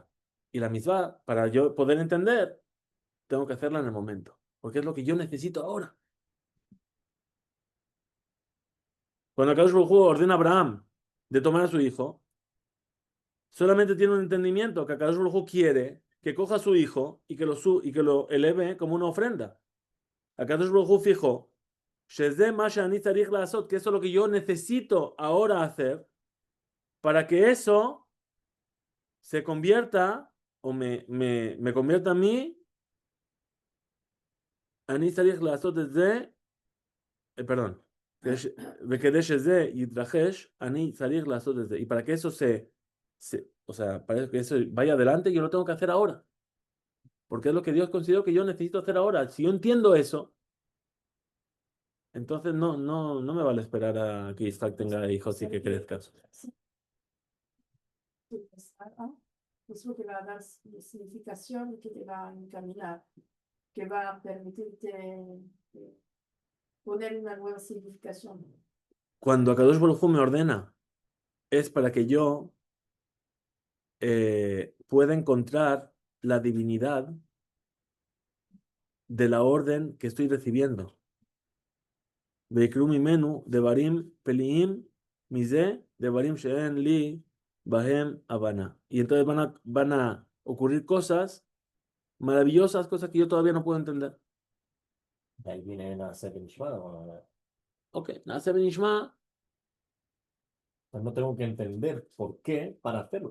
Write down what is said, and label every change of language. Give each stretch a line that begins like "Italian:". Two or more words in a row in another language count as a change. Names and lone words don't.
Spanish: Y la mitzvah, para yo poder entender, tengo que hacerla en el momento, porque es lo que yo necesito ahora. Cuando
Hebrew: הקדוש ברוך הוא
Spanish: ordena a Abraham de tomar a su hijo, solamente tiene un entendimiento que
Hebrew: הקדוש ברוך הוא
Spanish: quiere que coja a su hijo y que lo eleve como una ofrenda.
Hebrew: הקדוש ברוך הוא fijó, שזה מה שאני צריך לעשות,
Spanish: que eso es lo que yo necesito ahora hacer para que eso se convierta o me convierta a mí,
Hebrew: אני צריך לעשות
Spanish: desde, perdón,
Hebrew: וכדי שזה יתרחש, אני צריך לעשות את זה.
Spanish: Y para que eso o sea, para que eso vaya adelante, yo lo tengo que hacer ahora. Porque es lo que Dios consideró que yo necesito hacer ahora. Si yo entiendo eso, entonces no me vale esperar a que Isaac tenga hijos y que crezca. Es lo que va a dar significación y que te va a encaminar, que va a permitirte poner una nueva significación. Cuando
Hebrew: הקדוש ברוך הוא
Spanish: me ordena, es para que yo puede encontrar la divinidad de la orden que estoy recibiendo.
Hebrew: ויקרו ממנו דברים פלאים מזה דברים שאין לי בהם הבנה.
Spanish: Y entonces van a ocurrir cosas maravillosas, cosas que yo todavía no puedo entender. De ahí viene
Hebrew: נעשה ונשמע,
Spanish: ¿no?
Hebrew: Ok, נעשה ונשמע,
Spanish: Pues no tengo que entender por qué para hacerlo.